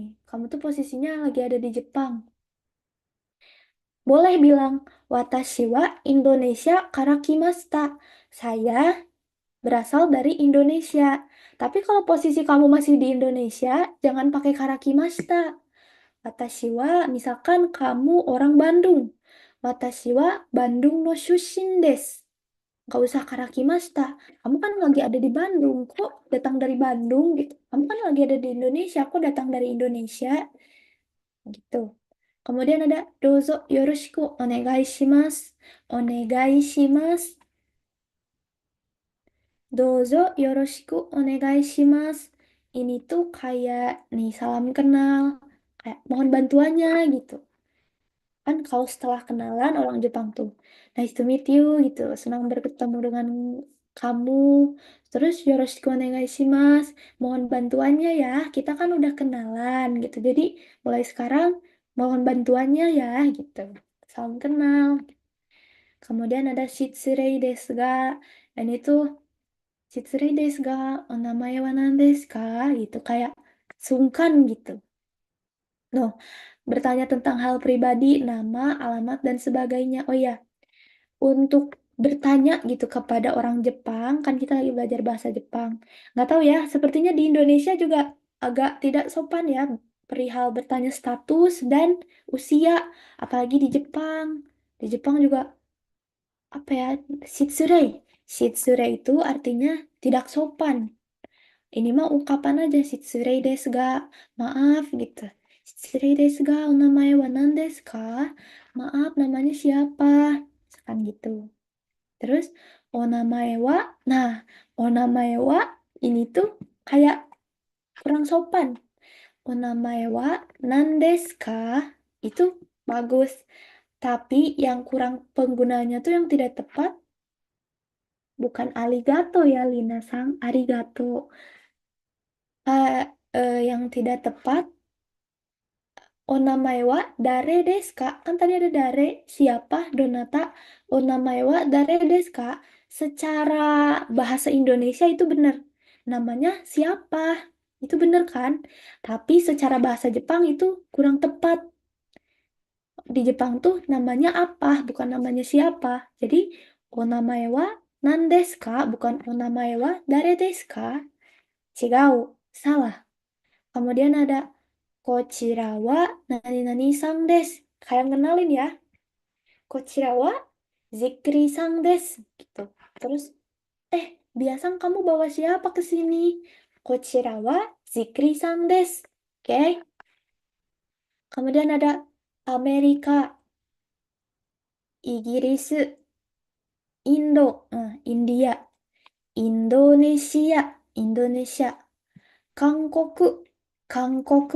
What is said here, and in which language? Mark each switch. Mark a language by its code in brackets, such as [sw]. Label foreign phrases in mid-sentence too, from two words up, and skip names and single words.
[id] Kamu tuh posisinya lagi ada di Jepang. Boleh bilang, [ja] watashi wa Indonesia karakimashita. [id] Saya berasal dari Indonesia. Tapi kalau posisi kamu masih di Indonesia, jangan pakai karakimashita. [ja] 私は, [id] misalkan kamu orang Bandung. [ja] 私はBandungの出身です. [id] Gak usah karakimashita. Kamu kan lagi ada di Bandung, kok datang dari Bandung gitu. Kamu kan lagi ada di Indonesia, kok datang dari Indonesia gitu. Kemudian ada [ja] どうぞよろしくお願いします. お願いします。どうぞよろしくお願いします. [id] Ini tuh kayak nih salam kenal, kayak mohon bantuannya gitu. Kan kalau setelah kenalan orang Jepang tuh [en] nice to meet you [id] gitu, senang bertemu dengan kamu. [ja] Terus よろしくお願いします, [id] mohon bantuannya ya. Kita kan udah kenalan gitu. Jadi mulai sekarang mohon bantuannya ya gitu. Salam kenal. Kemudian ada [ja] 失礼ですが. [id] Dan itu [ja] 失礼ですがお名前は何ですか [id] gitu, kayak sungkan gitu. Noh, bertanya tentang hal pribadi, nama, alamat, dan sebagainya. Oh ya, untuk bertanya gitu kepada orang Jepang, kan kita lagi belajar bahasa Jepang. Nggak tahu ya, sepertinya di Indonesia juga agak tidak sopan ya perihal bertanya status dan usia, apalagi di Jepang. Di Jepang juga apa ya, shitsurei. Shitsurei itu artinya tidak sopan. Ini mah ungkapan aja [ja] 失礼ですが, [id] maaf gitu. [ja] 失礼ですが、お名前は何ですか? [id] Maaf, namanya siapa? Misalkan gitu. Terus [ja] お名前は, [id] nah [ja] お名前は [id] ini tuh kayak kurang sopan. [ja] お名前は何ですか? [id] Itu bagus. Tapi yang kurang penggunanya tuh yang tidak tepat bukan arigato ya Lina-sang, arigato. Yang tidak tepat, [ja] お名前は誰ですか? [id] Kan tadi ada dare, siapa, donata. [ja] お名前は誰ですか? [id] Secara bahasa Indonesia itu benar. Namanya siapa? Itu benar kan? Tapi secara bahasa Jepang itu kurang tepat. Di Jepang tuh namanya apa, bukan namanya siapa. Jadi, [ja] お名前は何ですか? Bukan お名前は誰ですか? [id] Chigau, salah. Kemudian ada [ja] こちらは何々さんです. [id] Kayak kenalin ya. [ja] こちらはZikriさんです. [id] Gitu. Terus, biasa kamu bawa siapa ke sini? [ja] こちらはZikriさんです. [id] Oke. Kemudian ada Amerika, Inggris, Indo, India, Indonesia, Indonesia, Kangkoku, Kangkoku.